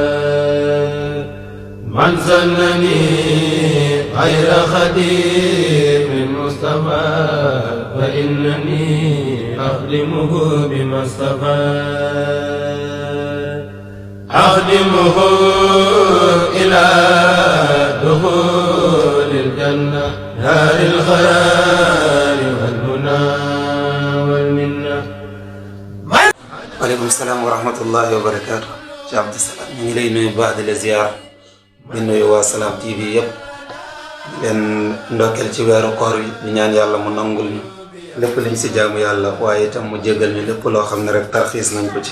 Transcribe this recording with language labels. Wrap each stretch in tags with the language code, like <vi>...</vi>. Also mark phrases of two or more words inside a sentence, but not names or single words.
<ar>من زنني خير خديم المصطفى فإنني أخدمه بما اصطفى أخدمه إلى دخول الجنة دار الخير والمنى والمنة. وعليكم السلام ورحمة الله وبركاته.</ar> <wo>ci Abdou Salam ñu ngi lay nuyu baax di la ziar di nuyu waa Salam TV yëpp di leen ndokkeel ci weeru koor yi di ñaan yàlla mu nangul ñu lépp liñ si jaamu yàlla waaye itam mu jégal ñu lépp loo xam ne rek tarxiis nañ ko ci.</wo>